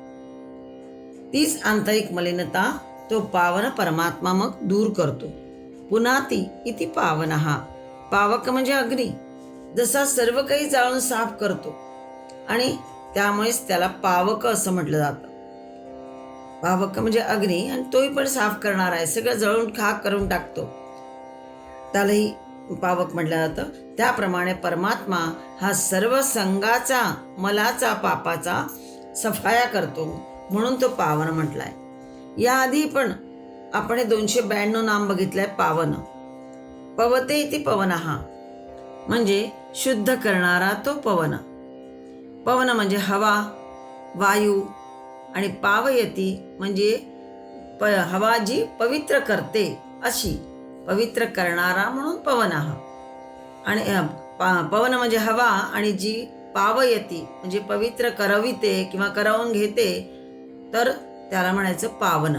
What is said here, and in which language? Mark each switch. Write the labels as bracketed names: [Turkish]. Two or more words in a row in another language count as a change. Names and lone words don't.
[Marathi] तीच आंतरिक मलिनता तो पावन परमात्मा मग दूर करतो. [Sanskrit] पुनाती इति पावनहा. [Marathi] पावक म्हणजे अग्नी, जसा सर्व काही जाळून साफ करतो आणि त्यामुळेच त्याला पावक असं म्हटलं जातं. पावक म्हणजे अग्नी, आणि तोही पण साफ करणार आहे, सगळं जळून खाक करून टाकतो, त्यालाही पावक म्हटलं जातं. त्याप्रमाणे परमात्मा हा सर्व संघाचा, मलाचा, पापाचा सफाया करतो, म्हणून तो पावन म्हटलाय. याआधी पण आपण 292 नाम बघितलंय पावन. [Sanskrit] पवते इति पवनहा [Marathi] म्हणजे शुद्ध करणारा तो पवन. पवन म्हणजे हवा, वायू, आणि पावयती म्हणजे हवा जी पवित्र करते, अशी पवित्र करणारा म्हणून पवनहा. आणि पवन म्हणजे हवा, आणि जी पावयती म्हणजे पवित्र करविते किंवा करवून घेते, तर त्याला म्हणायचं पावन.